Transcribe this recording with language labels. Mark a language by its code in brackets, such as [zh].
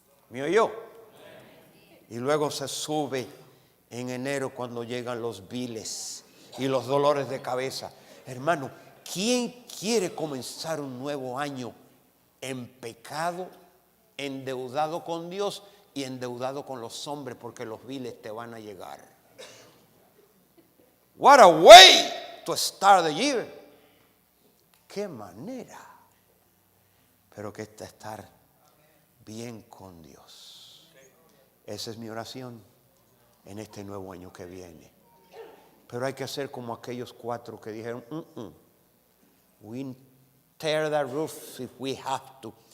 [es] ¿Me oyó? Y luego se sube en enero cuando llegan los biles y los dolores de cabeza. Hermano, ¿quién quiere comenzar un nuevo año en pecado, endeudado con Dios y endeudado con los hombres porque los biles te van a llegar? [en] What a way to start the year. [es] Qué manera. Pero que estar bien con Dios. Esa es mi oración en este nuevo año que viene. Pero hay que hacer como aquellos 4 que dijeron, [en] we tear the roof if we have to.